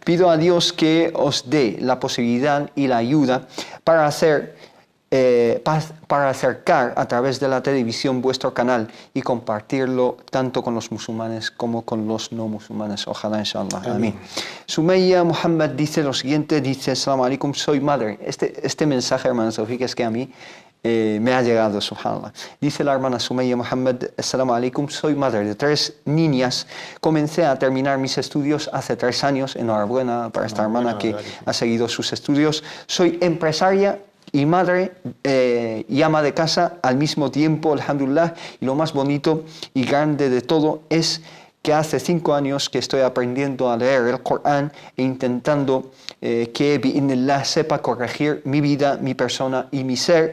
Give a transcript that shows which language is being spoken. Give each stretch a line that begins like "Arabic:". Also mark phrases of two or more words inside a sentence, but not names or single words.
Spanish: Pido a Dios que os dé la posibilidad y la ayuda para acercar a través de la televisión vuestro canal y compartirlo tanto con los musulmanes como con los no musulmanes. Ojalá, inshallah. Amén. Sumaya Muhammad dice lo siguiente, dice:
Arabic: السلام عليكم,
Spanish: soy madre. Este mensaje, hermana Sofía, es que a mí me ha llegado, subhanallah. Dice la hermana Sumaya Muhammad:
Arabic: السلام عليكم,
Spanish: soy madre de 3 niñas. Comencé a terminar mis estudios hace 3 años. Enhorabuena para esta hermana que ha seguido sus estudios. Soy empresaria y madre y ama de casa al mismo tiempo, alhamdulillah. Y lo más bonito y grande de todo es que hace 5 años que estoy aprendiendo a leer el Corán e intentando que bi'idhnillah sepa corregir mi vida, mi persona y mi ser.